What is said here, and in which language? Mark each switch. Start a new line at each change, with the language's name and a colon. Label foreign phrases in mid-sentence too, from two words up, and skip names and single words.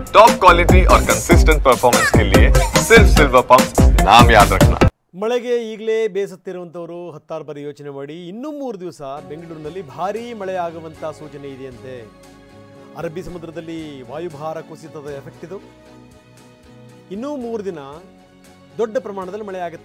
English: top quality
Hindi: और
English: consistent performance
Hindi: के लिए सिर्फ सिल्वर पंप नाम याद रखना।
Kannada: ಮಳೆಗೆ ಈಗಲೇ ಬೇಸತ್ತಿರುವಂಥವರು ಹತ್ತಾರು ಬಾರಿ ಯೋಚನೆ ಮಾಡಿ ಇನ್ನೂ 3 ದಿವಸ ಬೆಂಗಳೂರಿನಲ್ಲಿ ಭಾರೀ ಮಳೆ ಆಗುವಂಥ ಸೂಚನೆ ಇದೆಯಂತೆ. ಅರಬ್ಬಿ ಸಮುದ್ರದಲ್ಲಿ ವಾಯುಭಾರ ಕುಸಿತದ ಎಫೆಕ್ಟ್ ಇದು. ಇನ್ನೂ 3 ದಿನ ದೊಡ್ಡ ಪ್ರಮಾಣದಲ್ಲಿ ಮಳೆ ಆಗುತ್ತೆ.